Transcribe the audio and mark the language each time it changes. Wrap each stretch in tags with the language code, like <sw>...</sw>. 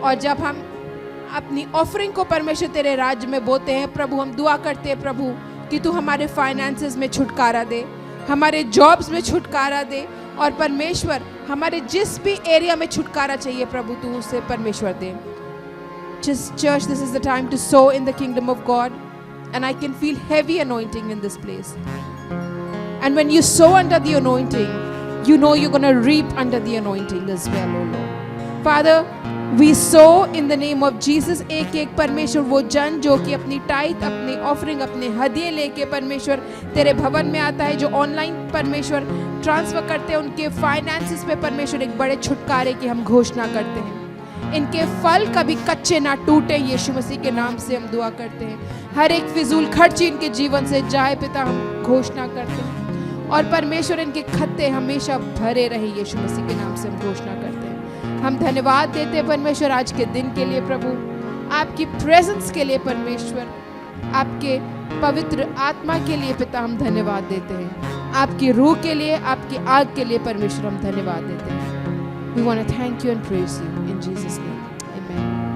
<hi>और जब हम अपनी ऑफरिंग को परमेश्वर तेरे राज्य में बोते हैं प्रभु, हम दुआ करते हैं प्रभु कि तू हमारे फाइनेंसेस में छुटकारा दे, हमारे जॉब्स में छुटकारा दे, और परमेश्वर हमारे जिस भी एरिया में छुटकारा चाहिए प्रभु तू उसे परमेश्वर दे।</hi> <en>Church, this is the time to sow in the kingdom of God, and I can feel heavy anointing in this place. And when you sow under the anointing, you know you're going to reap under the anointing as well, oh Lord. Father, we sow in the name of Jesus।</en> <hi>एक एक परमेश्वर वो जन जो कि अपनी tight, अपनी offering, अपने हदिये लेके परमेश्वर तेरे भवन में आता है, जो ऑनलाइन परमेश्वर ट्रांसफर करते हैं, उनके फाइनेंसेस पे परमेश्वर एक बड़े छुटकारे की हम घोषणा करते हैं। इनके फल कभी कच्चे ना टूटे, यीशु मसीह के नाम से हम दुआ करते हैं। हर एक फिजूल खर्ची इनके जीवन से जाए पिता, हम घोषणा करते हैं। और परमेश्वर इनके खत्ते हमेशा भरे रहे, यीशु मसीह के नाम से हम घोषणा करते हैं। हम धन्यवाद देते हैं परमेश्वर आज के दिन के लिए प्रभु, आपकी प्रेजेंस के लिए परमेश्वर, आपके पवित्र आत्मा के लिए पिता हम धन्यवाद देते हैं, आपकी रूह के लिए, आपकी आग के लिए परमेश्वर हम धन्यवाद देते हैं।</hi> <en>We want to thank you and praise you in Jesus' name. Amen.</en>